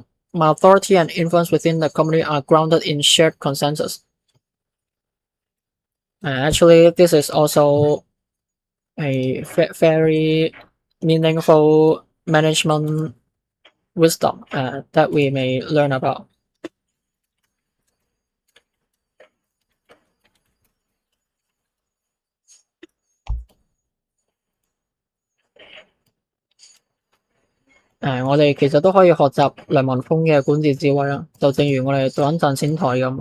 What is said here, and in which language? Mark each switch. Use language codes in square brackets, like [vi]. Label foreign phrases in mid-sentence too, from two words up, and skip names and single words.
[en] My authority and influence within the company are grounded in shared consensus. Actually, this is also a very meaningful management wisdom that we may learn about. [yue] 我哋其實都可以學習梁文峰嘅管治智慧啦，就正如我哋做緊賺錢台咁。